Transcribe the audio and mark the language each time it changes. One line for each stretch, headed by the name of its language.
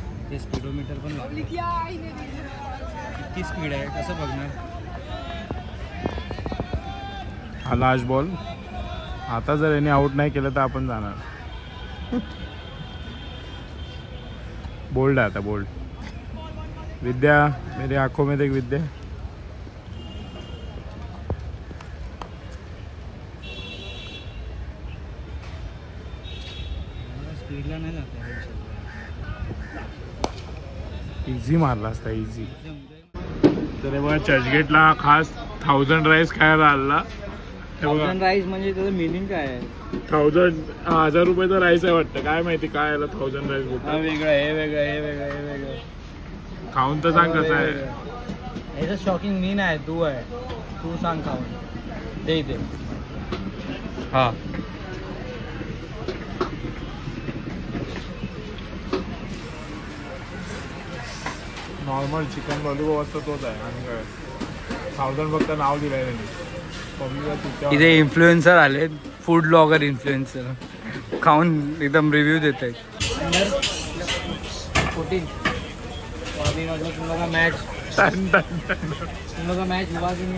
Marathi: ते स्पीडोमीटर पण किती स्पीड आहे कसं बघणार. हा लास्ट बॉल. आता जर याने आउट नाही केलं तर आपण जाणार. बोल्ड आहे आता, बोल्ड.
Hindi: विद्या, मेरी आंखों में देख विद्या.
Marathi: स्पीडला नाही जात. इझी मारला असता, इझी. तर बघा चर्चगेटला खास 1000 राईस खायला आला. 1000 राईस म्हणजे त्याचं मिनिंग काय आहे? 1000 रुपयाचा राईस आहे वाटतं, काय माहिती काय याला 1000 राईस बोलतात. वेगळं हे वेगळं हे वेगळं हे वेगळं. खाऊन तर सांग कसं आहे. ह्याचं शॉकिंग मी नाही, तू आहे. तू सांग खाऊन. दे इथे. हा नॉर्मल चिकन लॉलीपॉप असतं तोच आहे. आणि काय 1000 फक्त नाव दिलं आहे त्यांनी. इथे इन्फ्लुएन्सर आले, फूड ब्लॉगर इन्फ्लुएन्सर, खाऊन एकदम रिव्ह्यू देत आहेत.
Hindi: 14 तुम लोग का मैच हुआ कि नहीं?